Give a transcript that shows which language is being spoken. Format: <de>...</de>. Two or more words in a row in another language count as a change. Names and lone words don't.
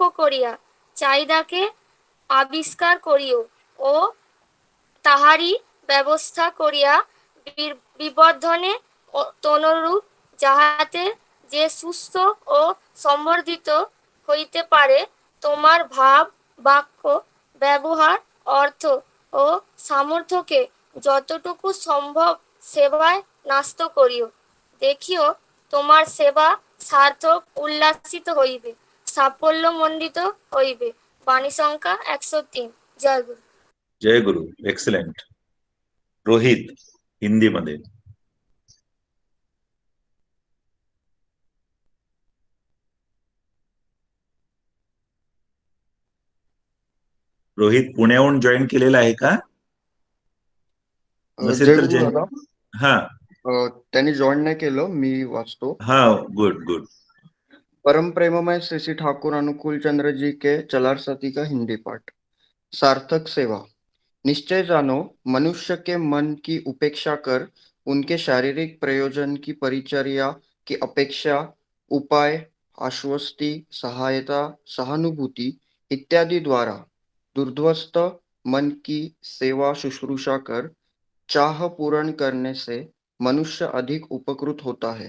<bn>করিয়া চাহিদাকে আবিষ্কার করিও ও তাহারই ব্যবস্থা করিয়া বিবর্ধনে তনুরূপ যাহাতে যে সুস্থ ও সম্বর্ধিত হইতে পারে তোমার ভাব, বাক্য, ব্যবহার, অর্থ ও সামর্থ্যকে যতটুকু সম্ভব সেবায় ন্যস্ত করিও। দেখিও তোমার সেবা সার্থক, উল্লাসিত হইবে, সাফল্যমণ্ডিত হইবে। বাণী সংখ্যা 103।</bn> <hi>जय गुरु.</hi> <mr>जय गुरु. एक्सलेंट. रोहित हिंदी मध्ये. रोहित पुण्याहून जॉईन केलेला आहे का? नसेल जय तर गुरु दादा. हा त्यांनी जॉईन नाही केलं, मी वाचतो. हा</mr> <en>good good.</en> <hi>परम प्रेममय श्री श्री ठाकुर अनुकूल चंद्र जी के चलार सती का हिंदी पाठ. सार्थक सेवा. निश्चय जानो मनुष्य के मन की उपेक्षा कर उनके शारीरिक प्रयोजन की परिचर्या की अपेक्षा, उपाय, आश्वस्ति, सहायता, सहानुभूति इत्यादि द्वारा दुर्ध्वस्त मन की सेवा शुश्रूषा कर चाह पूर्ण करने से मनुष्य अधिक उपकृत होता है.</hi>